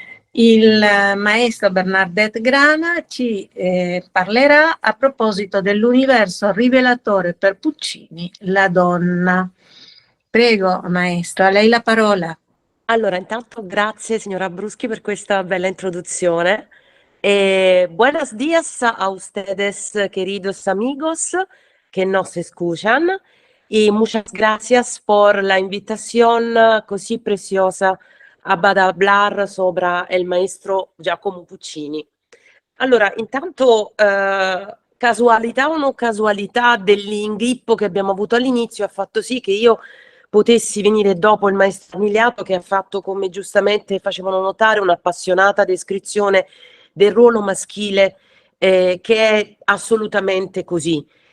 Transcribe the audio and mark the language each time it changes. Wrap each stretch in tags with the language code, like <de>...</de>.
<it>Il maestro Bernadette Grana ci parlerà a proposito dell'universo rivelatore per Puccini, La donna. Prego, maestro, a lei la parola. Allora, intanto grazie signora Bruschi per questa bella introduzione.</it> <es>Buenos días a ustedes, queridos amigos que nos escuchan, y muchas gracias por la invitación</es> <it>così</it> <es>preciosa a hablar sobre el maestro Giacomo Puccini.</es> <it>Allora, intanto, casualità o non casualità dell'inghippo che abbiamo avuto all'inizio ha fatto sì che io potessi venire dopo il maestro Miliato, che ha fatto, come giustamente facevano notare, un'appassionata descrizione del ruolo maschile, che è assolutamente così.</it>